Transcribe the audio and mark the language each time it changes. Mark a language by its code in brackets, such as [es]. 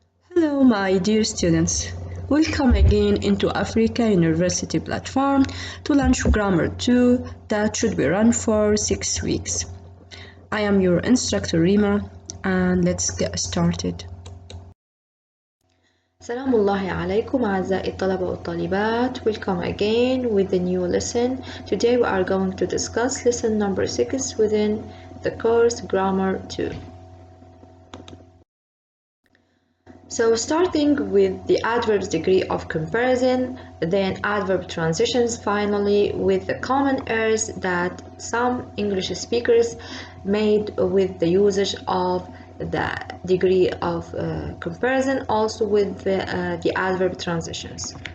[en] Hello my dear students, welcome again into Africa University platform to launch Grammar 2 that should be run for 6 weeks. I am your instructor Rima and let's get started. [ar] سلام الله عليكم أعزائي الطلبة والطالبات. [en] Welcome again with the new lesson. Today we are going to discuss lesson number 6 within the course Grammar 2. So starting with the adverbs degree of comparison, then adverb transitions, finally with the common errors that some English speakers made with the usage of the degree of comparison, also with the adverb transitions.